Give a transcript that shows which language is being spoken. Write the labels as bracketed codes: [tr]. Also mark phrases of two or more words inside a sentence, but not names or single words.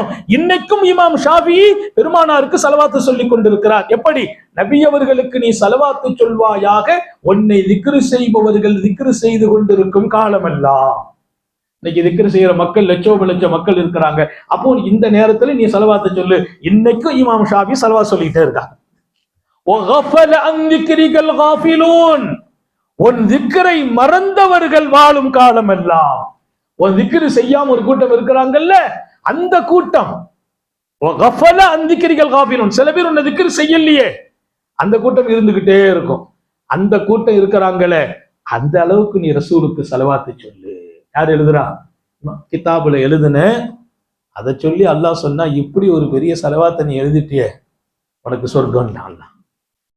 [ta] இன்னைக்கும் இமாம் ஷாஃபி பெருமானாருக்கு ஸலவாத்து சொல்லிக் கொண்டிருக்கிறார். எப்படி? நபி அவர்களுக்கு நீ ஸலவாத்து சொல்வாயாக, உன்னை திக்ரு செய்பவர்கள் திக்ரு செய்து கொண்டிருக்கும் காலமெல்லாம். இன்னைக்கு திக்ரு செய்யற மக்கள் லட்ச மக்கள் இருக்கிறாங்க. அப்போ இந்த நேரத்துல நீ ஸலவாத்து சொல்லு. இன்னைக்கும் இமாம் ஷாஃபி ஸலவாத் சொல்லிட்டே இருக்காங்க. [ar] وَغَفَلَ عَنْ ذِكْرِكَ الْغَافِلُونَ, [ta] உன் திக்ரை மறந்தவர்கள் வாழும் காலமெல்லாம். உன் திக்ரு செய்யாம ஒரு கூட்டம் இருக்கிறாங்கல்ல, அந்த கூட்டம். [ar] وَغَفَلَ عَنْ ذِكْرِكَ الْغَافِلُونَ, [ta] சில பேர் உன்னை திக்ரு செய்யலையே, அந்த கூட்டம் இருந்துகிட்டே இருக்கும். அந்த கூட்டம் இருக்கிறாங்களே, அந்த அளவுக்கு நீ ரசூலுக்கு ஸலவாத்து சொல்லு. யார் எழுதுறா? கிதாபுல எழுதுன. அதை சொல்லி அல்லாஹ் சொன்னா, இப்படி ஒரு பெரிய ஸலவாத்தை நீ எழுதிட்டியே, உனக்கு சொர்க்கம்.